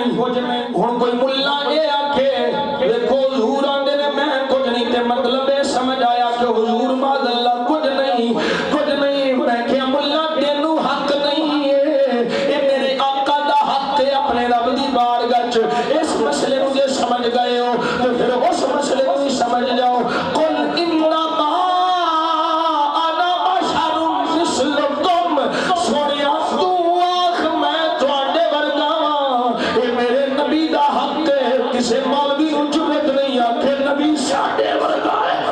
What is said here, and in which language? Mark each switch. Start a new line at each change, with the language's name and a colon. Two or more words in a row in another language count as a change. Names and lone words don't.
Punjabi: ہن کوئی ملا یہ آکھے دیکھو حضور آندے نے میں کچھ نہیں تے مطلب یہ سمجھ آیا کہ حضور
Arabic: معاذ اللہ
Punjabi: کچھ نہیں میں کہ ملا تینوں حق نہیں ہے یہ میرے آقا دا حق ہے اپنے رب دی بارگاہ وچ اس مسئلے نو جے سمجھ گئے ہو تو پھر اس مسئلے کو بھی سمجھ جاؤ
Arabic: قل انما انا بشر مثلکم
Punjabi: سونیا تو آخ میں تواڈے ورگا ہاں یہ میرے نبی دا حق ہے کسے مولوی نو جرت نہیں آکھے نبی ساڈے ورگا ہے